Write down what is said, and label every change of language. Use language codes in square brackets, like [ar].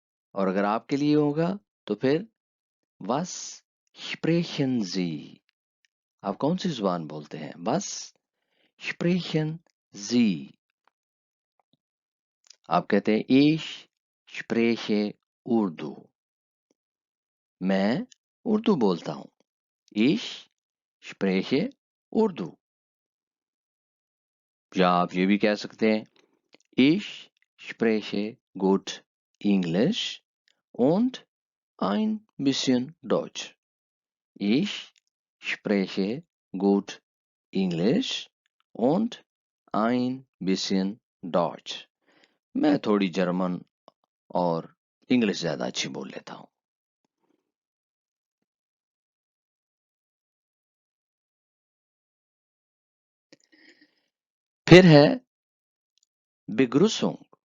[ur] اور اگر آپ کے لیے ہوگا تو پھر [de] was sprechen Sie؟ [ur] آپ کون سی زبان بولتے ہیں؟ was sprechen Sie؟ آپ کہتے ہیں [de] ich spreche Urdu، [ur] میں اردو بولتا ہوں. [de] ich spreche Urdu. [ur] یا آپ یہ بھی کہہ سکتے ہیں [de] ich spreche gut English und ein bisschen Deutsch. Ich spreche gut English und ein bisschen Deutsch. [ur] میں تھوڑی جرمن اور انگلش زیادہ اچھی بول لیتا ہوں. پھر ہے Begrüßung.